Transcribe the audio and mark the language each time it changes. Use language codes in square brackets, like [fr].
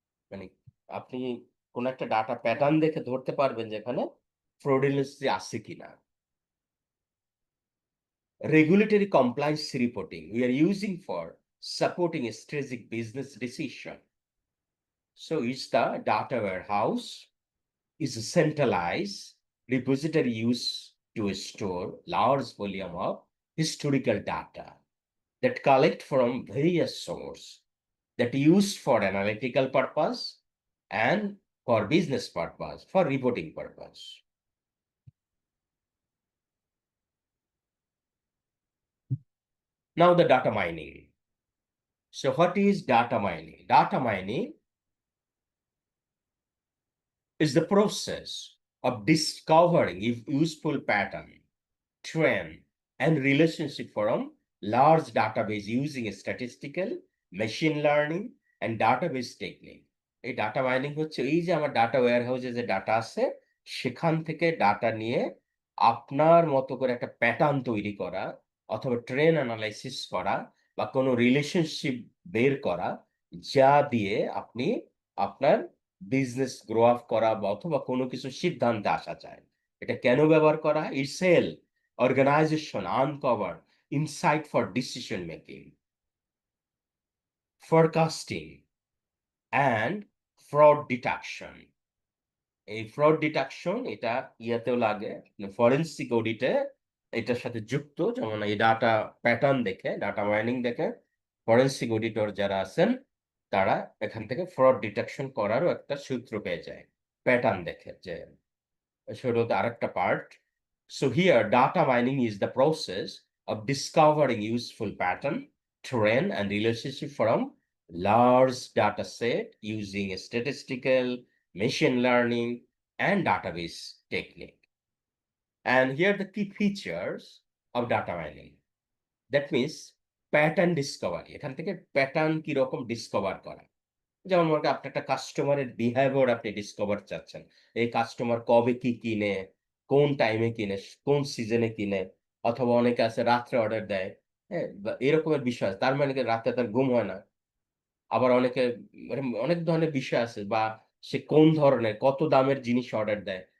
[bn] মানে আপনি কোন একটা ডাটা প্যাটার্ন দেখে ধরতে পারবেন যে এখানে ফ্রডুলেন্সি আছে কিনা। [en] Regulatory compliance reporting we are using for supporting a strategic business decision. So it's the data warehouse is a centralized repository used to store large volume of historical data that collect from various sources that used for analytical purpose and for business purpose, for reporting purpose. Now the data mining. So what is data mining? Data mining is the process of discovering useful pattern, trend, and relationship from large database using statistical, machine learning, and database technique. [bn] এই data mining হচ্ছে এই যে আমার data ওয়্যারহাউসে যে data আছে সেখান থেকে data নিয়ে আপনার মতো করে একটা প্যাটার্ন তৈরি করা অথবা ট্রেন অ্যানালাইসিস করা বা কোনো রিলেশনশিপ বের করা, যা দিয়ে আপনি আপনার বিজনেস গ্রো আপ করা বা অথবা কোনো কিছু সিদ্ধান্তে আসা যায়। এটা কেন ব্যবহার করা হয়? [en] It's help organization uncover insight for decision making, forecasting, and fraud detection. [bn] এই ফ্রড ডিটেকশন এটা ইয়াতেও লাগে, ফরেনসিক অডিটে এটার সাথে যুক্ত। যেমন এই ডাটা প্যাটার্ন দেখে, ডাটা মাইনিং দেখে ফরেনসিক অডিটর যারা আছেন তারা এখান থেকে ফ্রড ডিটেকশন করারও একটা সূত্র পেয়ে যায় প্যাটার্ন দেখে। যে সেটা হচ্ছে আরেকটা part. [en] So here data mining is the process of discovering useful pattern, trend, and relationship from large data set using a statistical, machine learning, and database technique. And here are the key features of data mining. That means pattern discovery. [bn] এখান থেকে pattern কি রকম discover করা। যেমন মনে করেন আপনি একটা কাস্টমারের বিহেভিয়ার আপনি ডিসকভার চাচ্ছেন। এই কাস্টমার কবে কি কিনে, কোন টাইমে কিনে, কোন সিজনে কিনে, অথবা অনেকে আছে রাত্রে অর্ডার দেয়। হ্যাঁ? বা এরকমের বিষয় আছে। তার মানে কি রাতে তার ঘুম হয় না। আবার অনেকে মানে অনেক ধরনের বিষয় আছে, বা সে কোন ধরনের কত দামের জিনিস অর্ডার দেয়।